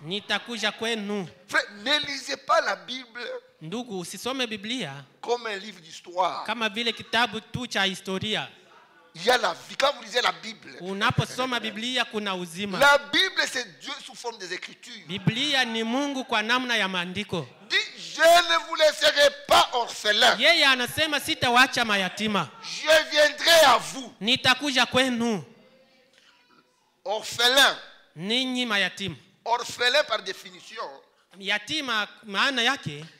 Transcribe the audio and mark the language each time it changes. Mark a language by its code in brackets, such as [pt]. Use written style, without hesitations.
[sw] Nitakuja kwenu. [fr] Frère, ne lisez pas la Bible [sw] Ndugu, usisome Biblia [fr] comme un livre d'histoire. [sw] kama vile kitabu tu cha historia. [fr] Il y a la vie. Quand vous lisez la Bible, [sw] Unaposoma Biblia kuna uzima. [fr] la Bible c'est Dieu sous forme des Écritures. [sw] Biblia ni Mungu kwa namna ya maandiko. [fr] Dit, je ne vous laisserai pas orphelin. [sw] Yeye anasema sitawacha mayatima. [fr] Je viendrai à vous. [sw] Nitakuja kwenu. [fr] Orphelin. [sw] Ninyi mayatima. [fr] Orphelin par définition, [sw] Yatima maana yake